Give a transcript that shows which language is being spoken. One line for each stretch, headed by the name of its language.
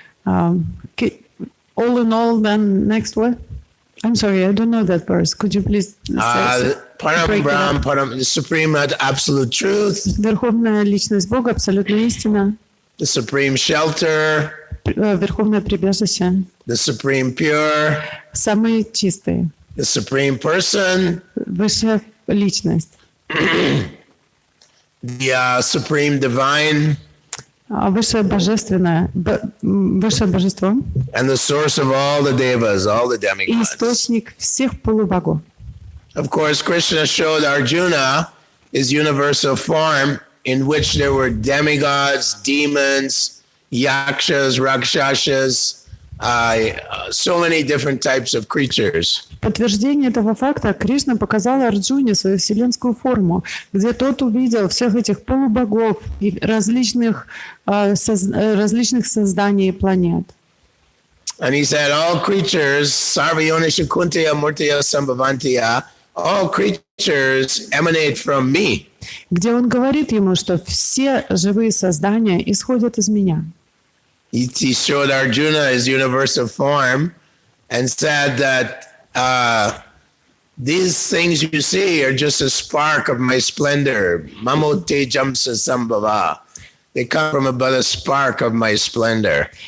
English: All in all, then next word? I'm sorry, I don't know that verse. Could you please Param Brahm, Param, the supreme absolute truth.
Russian: Верховная личность Бога, абсолютная истина.
English: The supreme shelter.
Russian: Верховное прибежище.
English: The supreme pure.
Russian: Самый чистый.
English: The supreme person.
Russian: Высшая личность.
English: The supreme divine.
Russian: Высшее божественное, высшее божество.
English: And the source of all the devas, all the
Russian: И
English: demigods.
Russian: источник всех полубогов.
English: Of course, Krishna showed Arjuna his universal form in which there were demigods, demons, yakshas, rakshasas, so many different types of creatures.
Russian: Подтверждение этого факта Кришна показал Арджуне свою вселенскую форму, где тот увидел всех этих полубогов и различных созданий планет.
English: And he said, all creatures,
Sanskrit: sarvayonisha kuntaya murtaya sambhavantiya,
English: all creatures emanate from me.
Russian: Где он говорит ему, что все живые создания исходят из меня.
English: He showed Arjuna his universal form and said that these things you see are just a spark of my splendor.
Sanskrit: Mamote jamsa sambhava.
English: They come from about a spark of my splendor.